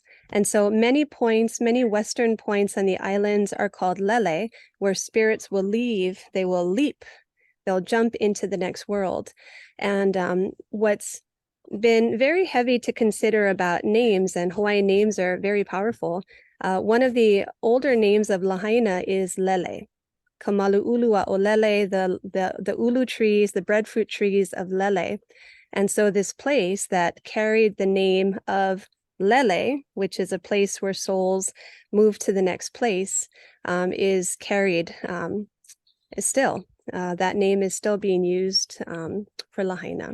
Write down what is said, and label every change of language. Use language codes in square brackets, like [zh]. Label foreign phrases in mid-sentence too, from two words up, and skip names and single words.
[en] And so many points, many Western points on the islands are called lele, where spirits will leave, they will leap, they'll jump into the next world. And what's been very heavy to consider about names, and Hawaiian names are very powerful, one of the older names of Lahaina is lele. [haw] Kamalu'ulua o lele, [en] the ulu trees, the breadfruit trees of lele. And so this place that carried the name of Lele, which is a place where souls move to the next place, is carried still. That name is still being used for Lahaina.